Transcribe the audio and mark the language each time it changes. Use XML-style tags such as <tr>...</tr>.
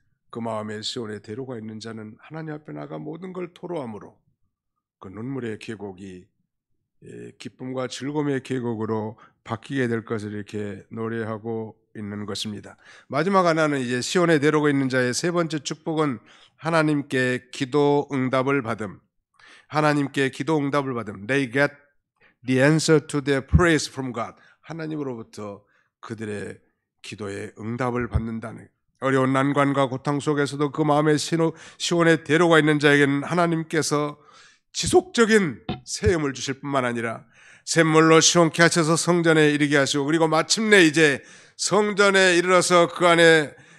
<ko>그 마음에 시온에 대로가 있는 자는 하나님 앞에 나가 모든 걸 토로함으로 그 눈물의 계곡이 기쁨과 즐거움의 계곡으로 바뀌게 될 것을 이렇게 노래하고 있는 것입니다. 마지막 하나는 이제 시온에 내려오고 있는 자의 세 번째 축복은 하나님께 기도 응답을 받음. 하나님께 기도 응답을 받음.</ko> <en>They get the answer to their prayers from God.</en> <ko>하나님으로부터 그들의 기도에 응답을 받는다는, 어려운 난관과 고통 속에서도 그 마음의 시온에 데려가 있는 자에게는 하나님께서 지속적인 세움을 주실 뿐만 아니라 샘물로 시원케 하셔서 성전에 이르게 하시고, 그리고 마침내 이제 성전에 이르러서 그 안에</ko>